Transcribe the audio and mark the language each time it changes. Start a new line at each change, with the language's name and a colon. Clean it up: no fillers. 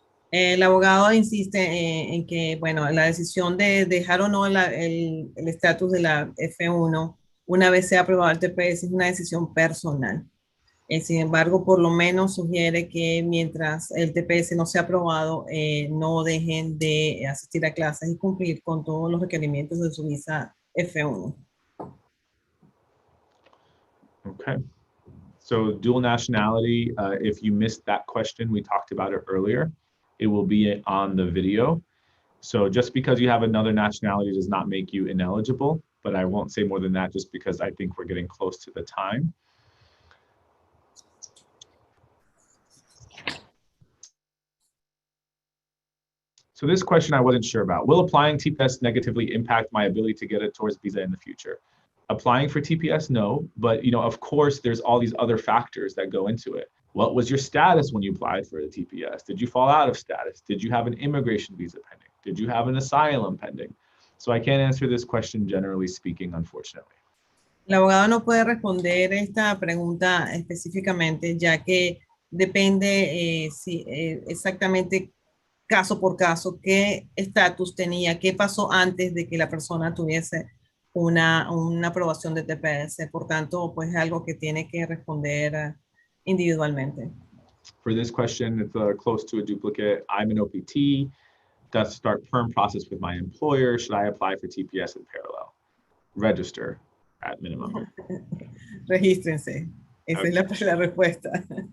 Spanish: El abogado insiste en que, bueno, la decisión de dejar o no el estatus de la F1 una vez sea aprobado el TPS es una decisión personal. Sin embargo, por lo menos sugiere que mientras el TPS no sea aprobado, no dejen de asistir a clases y cumplir con todos los requerimientos de su visa F1.
English: Okay. So dual nationality, if you missed that question, we talked about it earlier. It will be on the video. So just because you have another nationality does not make you ineligible, but I won't say more than that just because I think we're getting close to the time. So this question I wasn't sure about. Will applying TPS negatively impact my ability to get a tourist visa in the future? Applying for TPS, no, but of course there's all these other factors that go into it. What was your status when you applied for the TPS? Did you fall out of status? Did you have an immigration visa pending? Did you have an asylum pending? So I can't answer this question generally speaking, unfortunately.
Spanish: El abogado no puede responder esta pregunta específicamente, ya que depende exactamente caso por caso qué estatus tenía, qué pasó antes de que la persona tuviese una aprobación de TPS. Por tanto, pues es algo que tiene que responder individualmente.
English: For this question, it's close to a duplicate. I'm an OPT. Does start perm process with my employer. Should I apply for TPS in parallel? Register at minimum.
Spanish: Regístrense. Esa
English: Okay.
Spanish: es la respuesta.